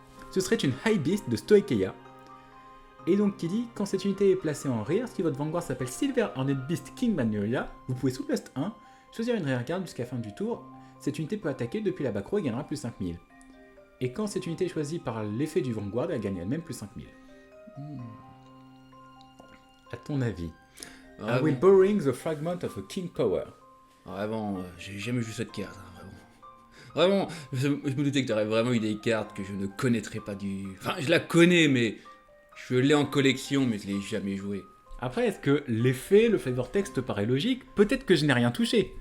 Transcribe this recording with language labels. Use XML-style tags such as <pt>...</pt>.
<fr>Ce serait une High Beast de Stoicheia. Et donc qui dit, quand cette unité est placée en rear, si votre Vanguard s'appelle Silver Hornet Beast King Magnolia, vous pouvez sous Lust 1, choisir une rear card jusqu'à la fin du tour. Cette unité peut attaquer depuis la back row et gagnera plus 5000. Et quand cette unité est choisie par l'effet du Vanguard, elle gagne elle-même plus 5000. À ton avis?</fr> <en>I will borrowing the fragment of a king power.</en> <fr>Vraiment, j'ai jamais vu cette carte, hein, vraiment. Vraiment, je me doutais que t'aurais vraiment eu des cartes que je ne connaîtrais pas du... Enfin, je la connais, mais je l'ai en collection, mais je l'ai jamais jouée. Après, est-ce que l'effet, le flavor text te paraît logique? Peut-être que je n'ai rien touché.</fr>